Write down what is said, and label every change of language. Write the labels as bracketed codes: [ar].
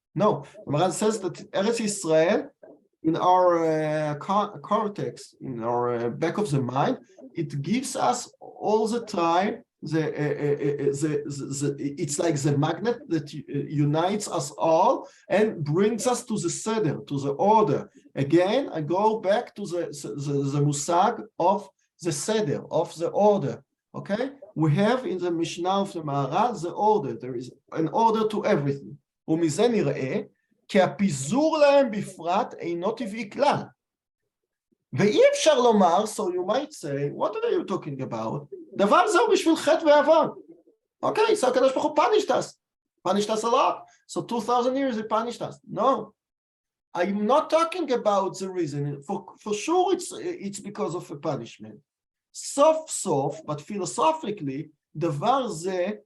[en] No, the Maharal says that Eretz Yisrael, in our cortex, in our back of the mind, it gives us all the time it's like the magnet that unites us all and brings us to the seder, to the order. Again, I go back to the musag of the seder, of the order. Okay, we have in the Mishnah of the Maharal the order. There is an order to everything. [he] ומזה נראה כי הפיזור להם בפרט אינו טבעי כלל. [en] ואי אפשר לומר, so you might say, what are you talking about? דבר זהו בשביל חטא ועוון. Okay, so הקדוש ברוך הוא punished us a lot. So 2,000 years he punished us. No, I'm not talking about the reason. For sure it's because of a punishment. סוף, but philosophically, דבר זה